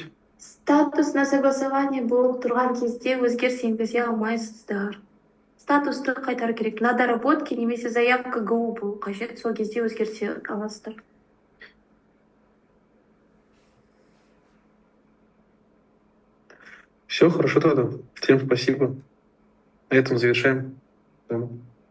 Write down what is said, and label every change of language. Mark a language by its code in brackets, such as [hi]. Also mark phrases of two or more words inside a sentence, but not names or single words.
[ru] Статус на согласование [kk] болып тұрған кезде өзгеріс енгізе алмайсыздар. Статусты қайтару керек. [ru] На доработке [kk] немесе заявка ГУ болу қажет. Сол кезде өзгерте аласыздар. [ru] Все, хорошо тогда. Всем спасибо. На этом завершаем. Да.